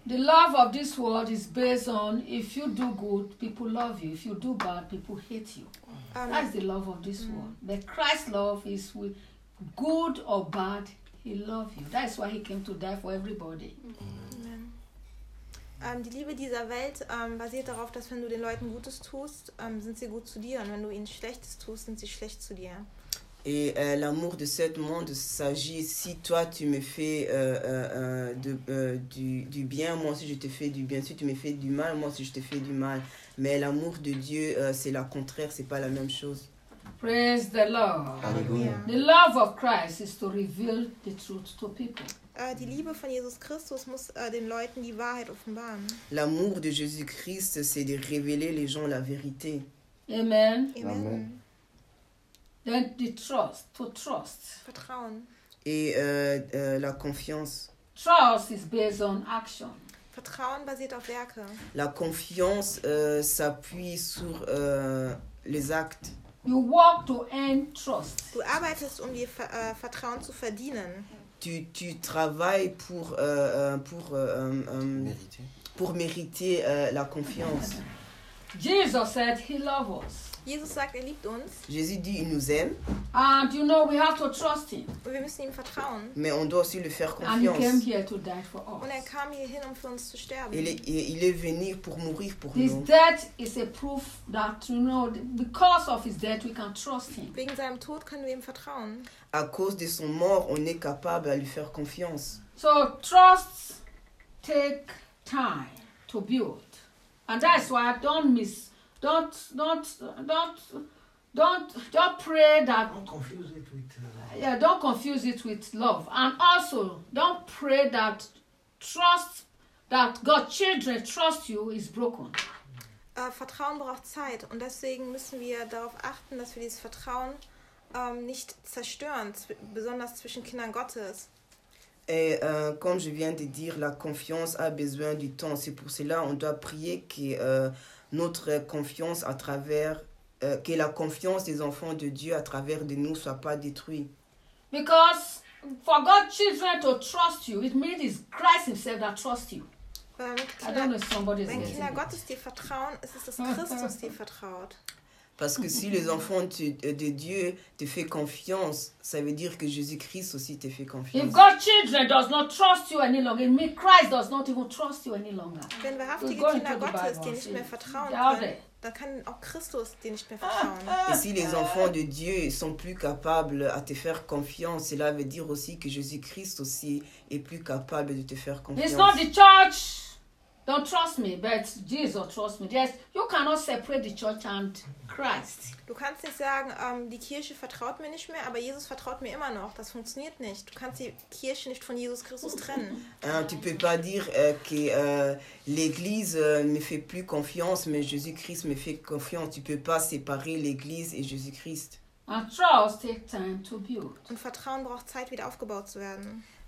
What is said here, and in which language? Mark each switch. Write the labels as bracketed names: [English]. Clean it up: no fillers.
[English] The love of this world is based on if you do good, people love you. If you do bad, people hate you. That's the love of this world. But Christ's love is with good or bad. He loves you. That's why he came to die for everybody. Amen. [German] Die Liebe dieser Welt basiert darauf, dass wenn du den Leuten Gutes tust, sind sie gut zu dir. Und wenn du ihnen Schlechtes tust, sind sie schlecht zu dir. [French] Et l'amour de ce monde s'agit si toi tu me fais du bien, moi aussi je te fais du bien. Si tu me fais du mal, moi aussi je te fais du mal. Mais l'amour de Dieu, c'est la contraire, c'est pas la même chose. [English] Praise the Lord. Hallelujah. The love of Christ is to reveal the truth to people. [German] Die Liebe von Jesus Christus muss den Leuten die Wahrheit offenbaren. [French] L'amour de Jésus Christ, c'est de révéler les gens la vérité. Amen. Amen. [English] Then the trust, to trust. [German] Vertrauen. [French] Et la confiance. [English] Trust is based on action. [German] Vertrauen basiert auf Werke. [French] La confiance s'appuie sur les actes. [English] You work to earn trust. [German] Du arbeitest, um dir Vertrauen zu verdienen. [French] Tu travailles pour mériter la confiance. [English] Jesus said he loves us. [German] Jesus sagt, er liebt uns. [French] Jésus dit, il nous aime. [English] And you know, we have to trust him. [German] Wir müssen ihm vertrauen. [French] Mais on doit aussi lui faire confiance. [English] And he came here to die for us. [German] Und er kam hierhin, um für uns zu sterben. [French] Il est venu pour mourir pour [English] his [French] nous. [English] His death is a proof that, you know, because of his death, we can trust him. [German] Wegen seinem Tod können wir ihm vertrauen. [French] À cause de son mort, on est capable à lui faire confiance. [English] So trust take time to build, and that's why I don't miss. Don't pray that. Don't confuse it with. Don't confuse it with love, and also don't pray that trust that God's children trust you is broken. [German] Vertrauen braucht Zeit, und deswegen müssen wir darauf achten, dass wir dieses Vertrauen nicht zerstören, besonders zwischen Kindern Gottes. [French] Et comme je viens de dire, la confiance a besoin du temps. C'est pour cela qu'on doit prier que notre confiance à travers que la confiance des enfants de Dieu à travers de nous soit pas détruite. [English] Because for God's children to trust you, it means it's Christ himself that trusts you. [German] Wenn Kinder Gottes dir vertrauen, ist es Christus, dir vertraut. [French] Parce que si les enfants de Dieu te font confiance, ça veut dire que Jésus-Christ aussi te fait confiance. [English] If God's children does not trust you any longer, it means Christ does not even trust you any longer. [German] Wenn wahrhaftige Kinder Gottes dir nicht mehr vertrauen können, dann kann auch Christus dir nicht mehr vertrauen. [French] Et si les enfants de Dieu sont plus capables à te faire confiance, cela veut dire aussi que Jésus-Christ aussi est plus capable de te faire confiance. [English] It's not the church. Don't trust me, but Jesus trust me. Yes, you cannot separate the church and Christ. [German] Du kannst nicht sagen, die Kirche vertraut mir nicht mehr, aber Jesus vertraut mir immer noch. Das funktioniert nicht. Du kannst die Kirche nicht von Jesus Christus trennen. [French] Tu peux pas dire que l'église me fait plus confiance, mais Jésus-Christ me fait confiance. Tu peux pas séparer l'église et Jésus-Christ. [English] And trust takes time to build. [German] Und Vertrauen braucht Zeit, wieder aufgebaut zu werden.